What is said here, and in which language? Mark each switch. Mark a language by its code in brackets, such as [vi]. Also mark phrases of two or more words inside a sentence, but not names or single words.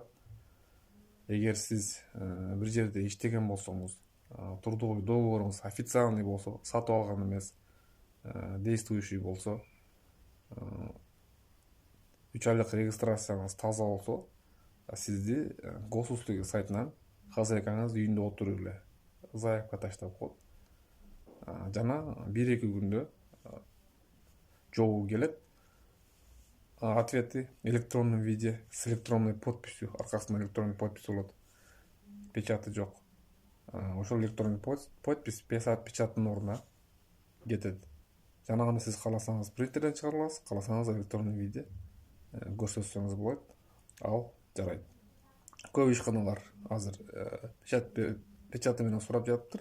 [ky] Эгер сиз бир жерде иштеген болсоңуз, трудовой договоруңуз официальный болсо, сатып алган эмес, действующий болсо, 3 айлык регистрацияңыз таза болсо, сизди госуслуги сайтынан хозяйкаңыз үйүндө отуруп эле заявка таштап коет. Жана 1-2 күндө жообу келет. [ru] Ответы в электронном виде с электронной подписью, [ky] аркасында [ru] электронный подпись [ky] болот. Печаты жок. Ошол [ru] электронный подпись [ky] печаттын ордуна кетет. Жанаганы сиз кааласаңыз принтерден чыгара аласыз, кааласаңыз [ru] электронный виде [ky] көрсөтсөңүз болот. Ал жарайт. Көп ишканалар азыр печаты менен сурап жатыптыр.